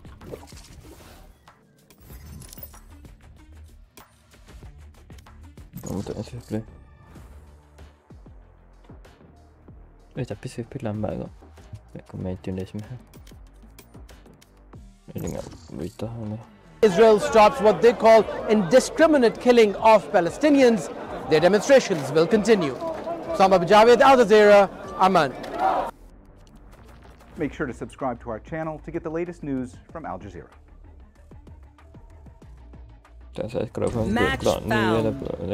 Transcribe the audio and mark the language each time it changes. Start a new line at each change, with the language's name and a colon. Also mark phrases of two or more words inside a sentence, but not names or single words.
French: S'il vous plaît.
Malay: Tapi
French: s'il vous plaît
Malay: lambat kok. Aku main tune dah semua. Dengar berita ni.
English: Israel stops what they call indiscriminate killing of Palestinians. Their demonstrations will continue. Samba Javed, Al Jazeera, Amman. Make sure to subscribe to our channel to get the latest news from Al Jazeera. Match found.